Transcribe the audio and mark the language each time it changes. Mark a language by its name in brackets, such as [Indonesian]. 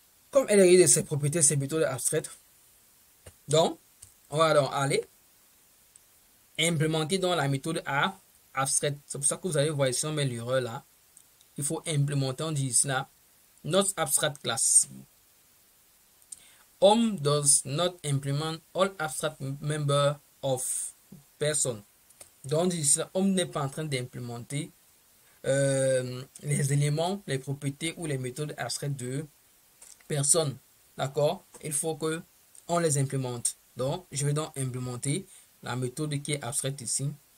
[French] Comme elle hérite de ses propriétés et ses méthodes abstraites, donc on va donc aller implémenter dans la méthode abstraite. C'est pour ça que vous allez voir ici, on met l'erreur là. Il faut implémenter, on dit ici là, [English] not abstract class. Home does not implement all abstract member of person. [French] Donc ici, Home n'est pas en train d'implémenter les éléments, les propriétés ou les méthodes abstraites de personne. D'accord? Il faut que on les implémente. Donc, je vais donc implémenter la méthode qui est abstraite ici.